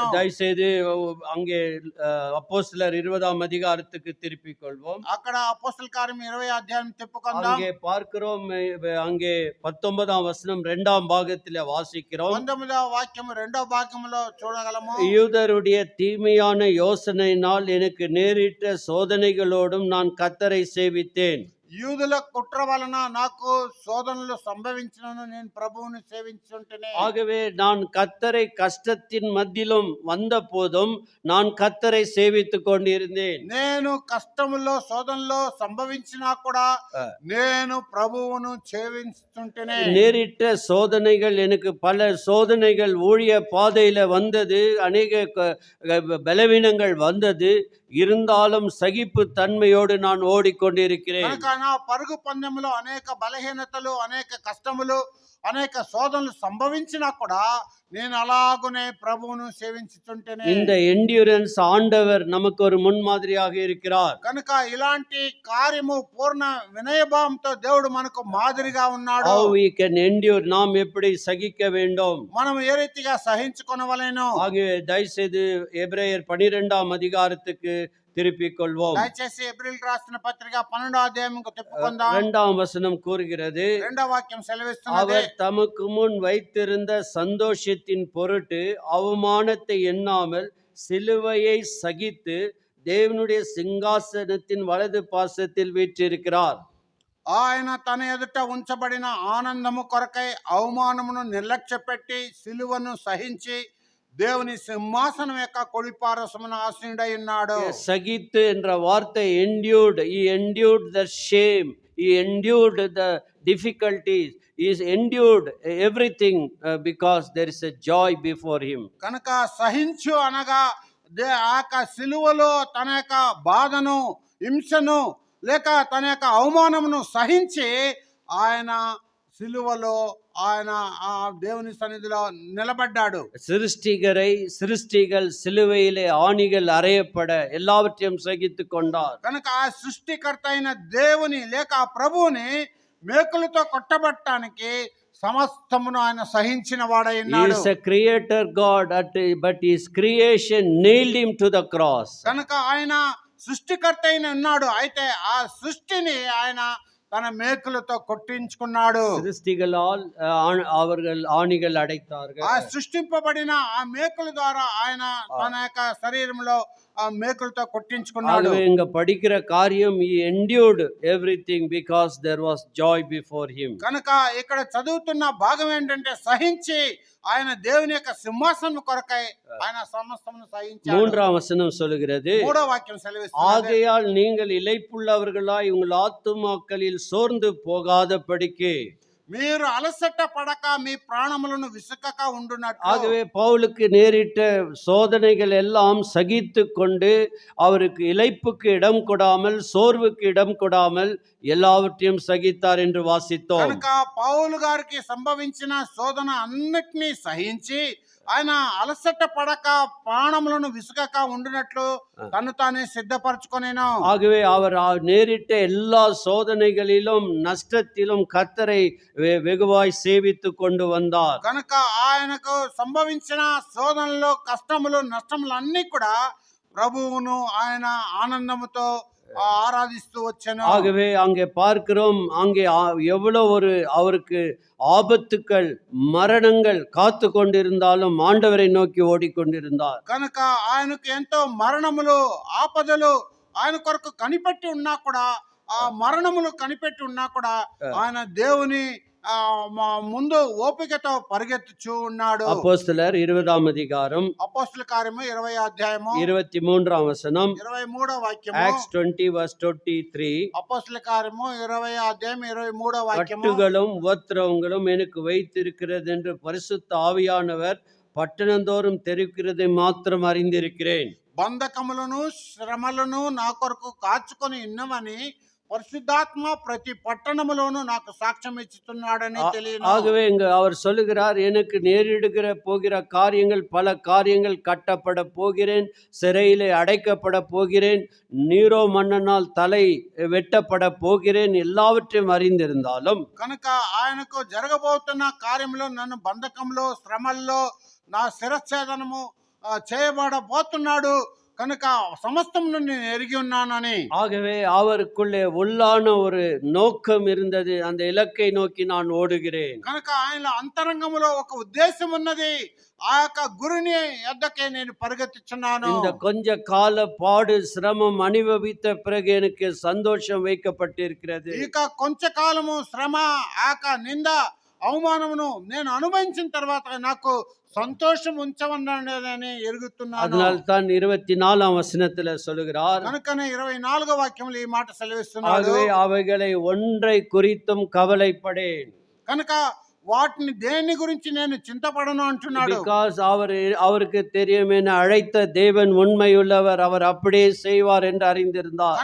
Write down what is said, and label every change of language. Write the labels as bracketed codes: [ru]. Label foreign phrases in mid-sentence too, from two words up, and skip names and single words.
[ta] தயவுசெய்து அங்கே அப்போஸ்தலர் 20ஆம் அதிகாரத்துக்கு திருப்பிக் கொள்வோம். [te] అక్కడ అపోస్తల కార్యం 20వ అధ్యాయం తిప్పుకొందాం. [ta] அங்கே பார்க்கிறோம், அங்கே 19ஆம் வசனம் 2ஆம் பாகத்திலே வாசிக்கிறோம். [te] 19వ వాక్యము 2వ భాగంలో చూడగలము. [ta] யூதருடைய தீமையான யோசனையினால் எனக்கு நேரிட்ட சோதனைகளோடும் நான் கர்த்தரை சேவித்தேன். [te] యూదుల కుట్ర వలన నాకు శోధనలు సంభవించినను నేను ప్రభువుని సేవించుంటేనే. [ta] ஆகவே நான் கர்த்தரை கஷ்டத்தின் மத்தியிலும் வந்த போதும் நான் கர்த்தரை சேவித்துக் கொண்டிருந்தேன். [te] నేను కష్టములో శోధనలో సంభవించినా కూడా నేను ప్రభువును సేవించుంటేనే. [ta] நேரிட்ட சோதனைகள், எனக்கு பல சோதனைகள் ஊழிய பாதையில வந்தது, அநேக பலவீனங்கள் வந்தது. இருந்தாலும் சகிப்பு தன்மையோடு நான் ஓடிக்கொண்டிருக்கிறேன். [te] కనుక నా పరుగు పందెములో అనేక బలహీనతలు, అనేక కష్టములు, అనేక శోధనలు సంభవించినా కూడా నేను అలాగునే ప్రభువును సేవించుతుంటేనే. [ta] இந்த endurance ஆண்டவர் நமக்கு ஒரு முன்மாதிரியாக இருக்கிறார். [te] కనుక ఇలాంటి కార్యము పూర్ణ వినయభావంతో దేవుడు మనకు మాదిరిగా ఉన్నాడు. [en] How we can endure, [ta] நாம் எப்படி சகிக்க வேண்டும், [te] మనం ఏ రీతిగా సహించుకొనవలెను. [ta] ஆகிய தயவுசெய்து எபிரேயர் 12ஆம் அதிகாரத்துக்கு திருப்பிக் கொள்வோம். [te] దయచేసి ఏప్రిల్ రాసిన పత్రిక 12వ అధ్యాయంకు తిప్పుకుందాం. [ta] 2ஆம் வசனம் கூறுகிறது, [te] రెండవ వాక్యం సెలవిస్తున్నది, [ta] அவர் தமக்கு முன் வைத்திருந்த சந்தோஷத்தின் பொருட்டு அவமானத்தை எண்ணாமல் சிலுவையை சகித்து தேவனுடைய சிங்காசனத்தின் வலது பாசத்தில் வீற்றிருக்கிறார். [te] ఆయన తన ఎదుట ఉంచబడిన ఆనందము కొరకై అవమానమును నిర్లక్ష్యపెట్టి సిలువను సహించి దేవుని సింహాసనం యొక్క కొడిపారసమున ఆసీనుడై ఉన్నాడు. [ta] சகித்து என்ற வார்த்தை [en] endured, he endured the shame, he endured the difficulties, he is endured everything because there is a joy before him. [te] కనుక సహించు అనగా ఆ యొక్క సిలువలో తన యొక్క బాధను, హింసను లేక తన యొక్క అవమానమును సహించి ఆయన సిలువలో ఆయన ఆ దేవుని సన్నిధిలో నిలబడ్డాడు. [ta] சிருஷ்டிகள் சிலுவையிலே ஆணிகள் அறையப்பட எல்லாவற்றையும் சகித்து கொண்டார். [te] కనుక ఆ సృష్టికర్త అయిన దేవుని లేక ఆ ప్రభువుని మేకులతో కొట్టబట్టడానికి సమస్తమును ఆయన సహించిన వాడై [en] He [te] ఉన్నాడు. [en] is a creator God, but his creation nailed him to the cross. [te] కనుక ఆయన సృష్టికర్త అయిన ఉన్నాడు, అయితే ఆ సృష్టిని ఆయన తన మేకులతో కొట్టించుకున్నాడు. [ta] சிருஷ்டிகளால் அவர்கள் ஆணிகள் அடைத்தார்கள். [te] ఆ సృష్టింపబడిన ఆ మేకుల ద్వారా ఆయన తన యొక్క శరీరంలో ఆ మేకులతో కొట్టించుకున్నాడు. [ta] ஆகவே இங்க படிக்கிற காரியம், [en] he endured everything because there was joy before him. [te] కనుక ఇక్కడ చదువుతున్న భాగం ఏంటంటే సహించి ఆయన దేవుని యొక్క సింహాసనం కొరకై ఆయన సమస్తమును సహించాడు. [ta] 3ஆம் வசனம் சொல்லுகிறது, [te] మూడో వాక్యం సెలవిస్తుంది, [ta] ஆகையால் நீங்கள் இளைப்புள்ளவர்களாய் உங்கள் ஆத்துமாக்களில் சோர்ந்து போகாதபடிக்கு. [te] మీరు అలసట పడక మీ ప్రాణములను విసుకక ఉండునట్లు. [ta] ஆகவே பவுலுக்கு நேரிட்ட சோதனைகள் எல்லாம் சகித்து கொண்டு அவருக்கு இளைப்புக்கு இடம் கொடாமல், சோர்வுக்கு இடம் கொடாமல் எல்லாவற்றையும் சகித்தார் என்று வாசித்தோம். [te] కనుక పౌలు గారికి సంభవించిన శోధన అన్నిటినీ సహించి ఆయన అలసట పడక ప్రాణములను విసుగక ఉండినట్లు తను తానే సిద్ధపరచుకొనేను. [ta] ஆகவே அவர் நேரிட்ட எல்லா சோதனைகளிலும் நஷ்டத்திலும் கர்த்தரை வெகுவாய் சேவித்து கொண்டு வந்தார். [te] కనుక ఆయనకు సంభవించిన శోధనలు, కష్టములు, నష్టములు అన్ని కూడా ప్రభువును ఆయన ఆనందముతో ஆராதித்து వచ్చాను. [ta] ஆகவே அங்கே பார்க்கிறோம், அங்கே எவ்வளவு ஒரு அவருக்கு ஆபத்துக்கள், மரணங்கள் காத்து கொண்டிருந்தாலும் ஆண்டவரை நோக்கி ஓடிக்கொண்டிருந்தார். [te] కనుక ఆయనకు ఎంతో మరణములు, ఆపదలు ఆయన కొరకు కనిపెట్టి ఉన్నా కూడా, ఆ మరణములు కనిపెట్టి ఉన్నా కూడా ఆయన దేవుని ముందు ఓపికతో పరిగెత్తుచూ ఉన్నాడు. [ta] அப்போஸ்தலர் 20ஆம் அதிகாரம், [te] అపోస్తల కార్యము 20వ అధ్యాయము [ta] 23ஆம் வசனம், [te] 23వ వాక్యము, [en] Acts 20:23, [te] అపోస్తల కార్యము 20వ అధ్యాయం 23వ వాక్యము, [ta] கட்டுகளும் உபத்திரவங்களும் எனக்கு வைத்திருக்கிறது என்று பரிசுத்த ஆவியானவர் பட்டணந்தோறும் தெரிவிக்கிறதை மாத்திரம் அறிந்திருக்கிறேன். [te] బంధకములను, శ్రమలను నా కొరకు కాచుకొని ఉన్నవని పరిశుద్ధాత్మ ప్రతి పట్టణములోనూ నాకు సాక్ష్యం ఇస్తున్నాడని తెలియను. [ta] ஆகவே இங்கு அவர் சொல்லுகிறார், எனக்கு நேரிடுகிற போகிற காரியங்கள், பல காரியங்கள், கட்டப்பட போகிறேன், சிறையிலே அடைக்கப்பட போகிறேன், நீரோ மன்னனால் தலை வெட்டப்பட போகிறேன், எல்லாவற்றையும் அறிந்திருந்தாலும் [te] కనుక ఆయనకు జరగబోతున్న కార్యంలో నన్ను బంధకంలో, శ్రమల్లో నా శిరఛేదనము చేయబడబోతున్నాడు కనుక సమస్తం నేను ఎరిగి ఉన్నానని. [ta] ஆகவே அவருக்குள்ளே உள்ளான ஒரு நோக்கம் இருந்தது, அந்த இலக்கை நோக்கி நான் ஓடுகிறேன். [te] కనుక ఆయన అంతరంగములో ఒక ఉద్దేశం ఉన్నది, ఆ యొక్క గురిని యొద్దకే నేను పరిగెత్తుచున్నాను. [ta] இந்த கொஞ்ச கால பாடு, சிரமம் அனுபவித்த பிறகு எனக்கு சந்தோஷம் வைக்கப்பட்டிருக்கிறது. [te] ఇక కొంచెకాలము శ్రమ, ఆ యొక్క నింద, అవమానమును నేను అనుభవించిన తర్వాత నాకు సంతోషం ఉంచవన్నదని ఎరుగుతున్నాను. [ta] அதனால் தான் 24ஆம் வசனத்துல சொல்லுகிறார், [te] కనుకనే 24వ వాక్యంలో ఈ మాట సెలవిస్తున్నాడు, [ta] ஆகவே அவைகளை ஒன்றை குறித்தும் கவலைப்படேன். [te] కనుక వాటిని దేని గురించి నేను చింతపడను అంటున్నాడు. [ta] பிகாஸ் அவருக்கு தெரியும், என அழைத்த தேவன் உண்மையுள்ளவர், அவர் அப்படியே செய்வார் என்று அறிந்திருந்தார்.